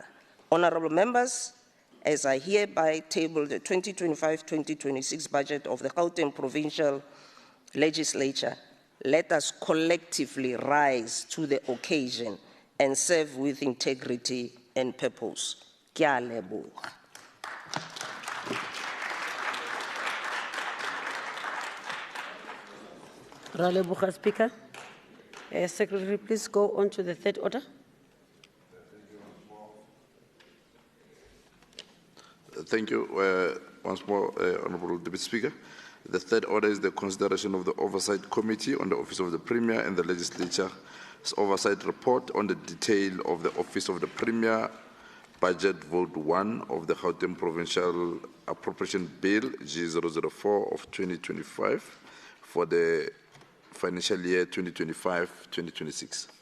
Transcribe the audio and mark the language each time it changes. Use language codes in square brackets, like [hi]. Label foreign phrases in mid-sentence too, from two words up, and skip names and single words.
[en] Honorable members, as I hereby table the 2025-2026 budget of the Gauteng Provincial Legislature, let us collectively rise to the occasion and serve with integrity and purpose. [tn] Ke a leboga. Ra leboga, Speaker. [en] Secretary, please go on to the third order. Thank you once more, Honourable Deputy Speaker. The third order is the consideration of the Oversight Committee on the Office of the Premier and the Legislature's Oversight Report on the detail of the Office of the Premier Budget Vote 1 of the Gauteng Provincial Appropriation Bill G004 of 2025 for the financial year 2025-2026.